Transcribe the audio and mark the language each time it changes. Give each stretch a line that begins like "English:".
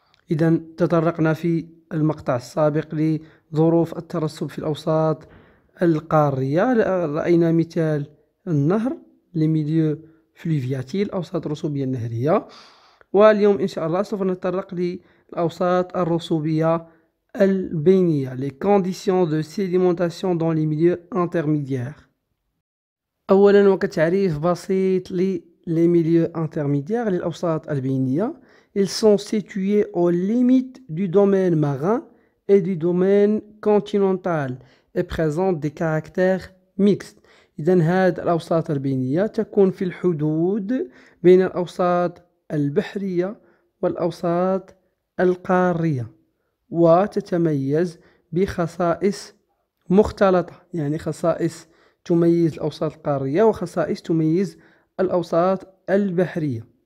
Arabic: إذا تطرقنا في المقطع السابق لظروف الترسب في الأوساط القارية، رأينا مثال النهر
French: les milieux fluviatiles،
Arabic: الأوساط الرسوبية النهرية. واليوم إن شاء الله سوف نتطرق للأوساط الرسوبية البينية
French: les conditions de sédimentation dans les milieux intermédiaires.
Arabic: أولا وكتعريف بسيط
French: les milieux intermédiaires
Arabic: للأوساط البينية:
French: ils sont situés aux limites du domaine marin et du domaine continental et présentent des caractères mixtes.
Arabic: إذن هذه الأوساط البينية تكون في الحدود بين الأوساط البحرية والأوساط القارية، وتتميز بخصائص مختلطة، يعني خصائص تميز الأوساط القارية وخصائص تميز الأوساط البحرية.